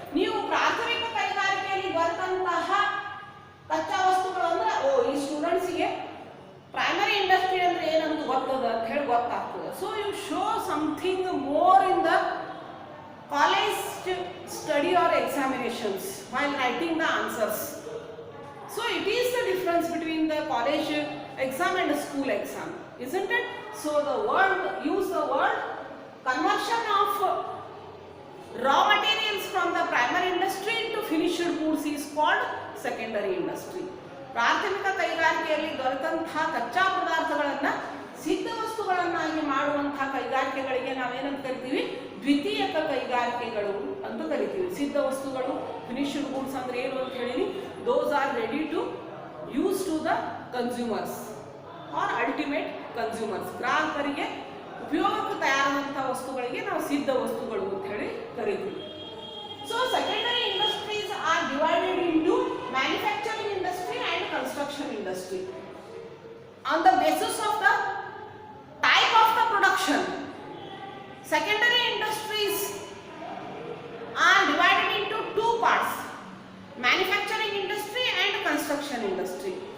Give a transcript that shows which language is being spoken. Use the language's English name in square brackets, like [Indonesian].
[Kannada] ನೀವು ಪ್ರಾಥಮಿಕ ಕೈಗಾರಿಕೆಯಲ್ಲಿ ದೊರೆತಂತಹ ಕಚ್ಚಾ ವಸ್ತುಗಳು ಅಂದ್ರೆ ಈ ಸ್ಟೂಡೆಂಟ್ಸಿಗೆ ಪ್ರೈಮರಿ ಇಂಡಸ್ಟ್ರಿ ಅಂದ್ರೆ ಏನಂತ ಗೊತ್ತದ ಅಂತ ಹೇಳಿ ಗೊತ್ತಾಗ್ತದೆ. [English] So you show something more in the college study or examinations while writing the answers. So it is the difference between the college exam and the school exam, isn't it? So the word, use the word conversion of raw materials from the primary industry into finished goods is called secondary industry. [Kannada] ಪ್ರಾಥಮಿಕ ಕೈಗಾರಿಕೆಯಲ್ಲಿ ದೊರೆತಂತಹ ಕಚ್ಚಾ ಪದಾರ್ಥಗಳನ್ನು ಸಿದ್ಧ ವಸ್ತುಗಳನ್ನಾಗಿ ಮಾಡುವಂತಹ ಕೈಗಾರಿಕೆಗಳಿಗೆ ನಾವೇನಂತ ಕರಿತೀವಿ? ದ್ವಿತೀಯಕ ಕೈಗಾರಿಕೆಗಳು ಅಂತ ಕರಿತೀವಿ. ಸಿದ್ಧ ವಸ್ತುಗಳು, ಫಿನಿಶ್ಡ್ ಗೂಡ್ಸ್ ಅಂದ್ರೆ ಏನು ಅಂತ ಹೇಳಿ, [English] Those are ready to use to the consumers or ultimate consumers. [Kannada] ಗ್ರಾಹಕರಿಗೆ ಉಪಯೋಗಕ್ಕೆ ತಯಾರಾದಂತಹ ವಸ್ತುಗಳಿಗೆ ನಾವು ಸಿದ್ಧ ವಸ್ತುಗಳು ಅಂತ ಹೇಳಿ ಕರಿತೀವಿ. [English] So secondary industries are divided into manufacturing industry and construction industry on the basis of the type of the production. Secondary industries are divided into two parts: manufacturing industry and construction industry.